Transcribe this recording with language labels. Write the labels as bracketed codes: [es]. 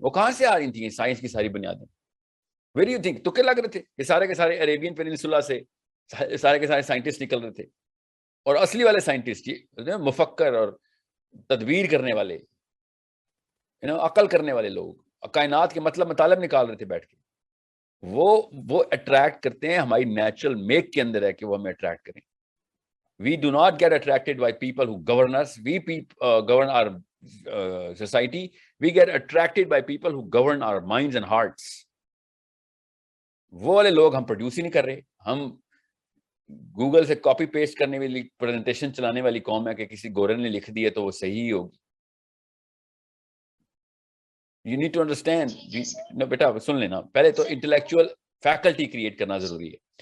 [ur] وہ کہاں سے آ رہی تھیں سائنس کی ساری بنیادیں؟ [en] very you think [ur] تکے لگ رہے تھے کہ سارے کے سارے عربین پیننسولا سے سارے کے سارے سائنٹسٹ نکل رہے تھے, اور اصلی والے سائنٹسٹ مفکر اور تدبیر کرنے والے, عقل کرنے والے لوگ, کائنات کے مطلب مطالب نکال رہے تھے بیٹھ کے, وہ اٹریکٹ کرتے ہیں ہماری نیچرل میک کے اندر ہے کہ وہ ہمیں اٹریکٹ کریں. [en] We do not get attracted by people who govern us. We govern our society. We get attracted by people who govern our minds and hearts. [ur] وہ والے لوگ ہم پروڈیوس ہی نہیں کر رہے. ہم گوگل سے کاپی پیسٹ کرنے والی پریزنٹیشن چلانے والی قوم ہے کہ کسی گورن نے لکھ دی ہے تو وہ صحیح ہوگی. [en] You need to understand. [ur] No, بیٹا سن لینا, پہلے تو انٹلیکچوئل فیکلٹی کریٹ کرنا ضروری ہے.